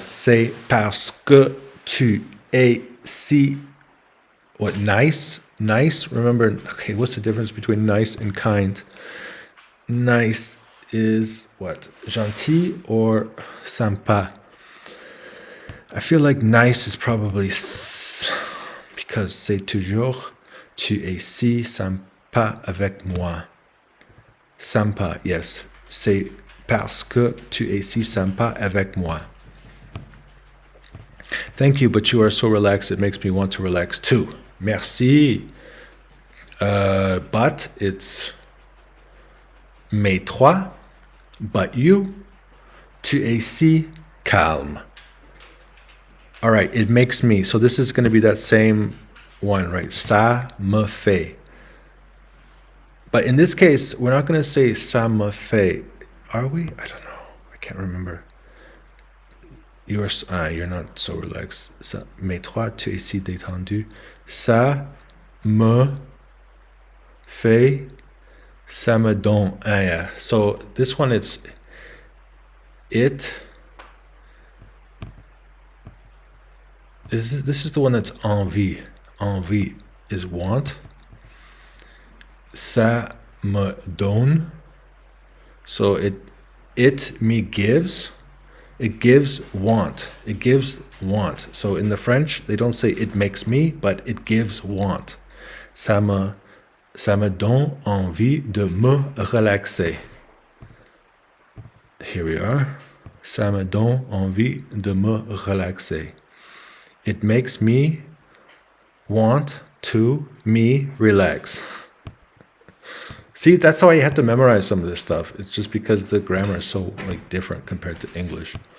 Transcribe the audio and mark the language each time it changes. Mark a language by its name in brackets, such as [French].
[French] C'est parce que tu es si, what, nice? [English] Nice? Remember, okay, what's the difference between nice and kind? Nice is what? Gentil or sympa? I feel like nice is probably because [French] c'est toujours. Tu es si sympa avec moi. Sympa, yes. C'est parce que tu es si sympa avec moi. [English] Thank you, but you are so relaxed, it makes me want to relax too. [French] Merci. [English] But it's [French] mais toi, [English] but you, [French] tu es si calme. [English] All right, it makes me. So this is going to be that same one, right? [French] Ça me fait. [English] But in this case, we're not going to say [French] ça me fait. [English] Are we? I don't know. I can't remember. you're not so relaxed. [French] Ça, mais toi, tu es si détendu. Ça me fait, ça me donne. Yeah. [English] So this one, it. This is the one that's envie. Envie is want. [French] Ça me donne. [English] So it me gives. It gives want. It gives want. So in the French, they don't say it makes me, but it gives want. [French] Ça me donne envie de me relaxer. [English] Here we are. [French] Ça me donne envie de me relaxer. [English] It makes me want to me relax. See, that's how I had to memorize some of this stuff. It's just because the grammar is so different compared to English.